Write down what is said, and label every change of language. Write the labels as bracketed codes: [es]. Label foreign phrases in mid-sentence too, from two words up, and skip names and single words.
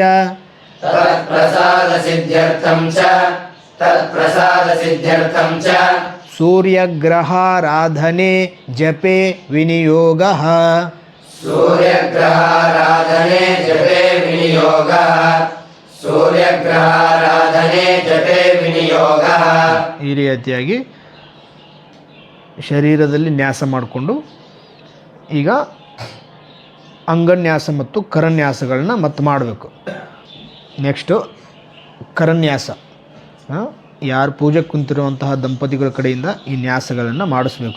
[sa] ತತ್ಪ್ರಸಾದ ಸಿದ್ಧ್ಯರ್ಥಂ ಚ ತತ್ಪ್ರಸಾದ ಸಿದ್ಧ್ಯರ್ಥಂ ಚ. ಸೂರ್ಯಗ್ರಹಾರಾಧನೆ ಜಪೆ ವಿನಿಯೋಗಃ ಸೂರ್ಯಗ್ರಹಾರಾಧನೆ ಜಪೆ ವಿನಿಯೋಗಃ ಸೂರ್ಯಗ್ರಹಾರಾಧನೆ ಜಪೆ ವಿನಿಯೋಗಃ. [kn] ಈ ರೀತಿಯಾಗಿ ಶರೀರದಲ್ಲಿ ನ್ಯಾಸ ಮಾಡಿಕೊಂಡು ಈಗ ಅಂಗನ್ಯಾಸ ಮತ್ತು ಕರನ್ಯಾಸಗಳನ್ನ ಮತ್ತೆ ಮಾಡಬೇಕು. ನೆಕ್ಸ್ಟು ಕರನ್ಯಾಸ. ಯಾರು ಪೂಜೆಗೆ ಕುಂತಿರುವಂತಹ ದಂಪತಿಗಳ ಕಡೆಯಿಂದ ಈ ನ್ಯಾಸಗಳನ್ನು ಮಾಡಿಸ್ಬೇಕು.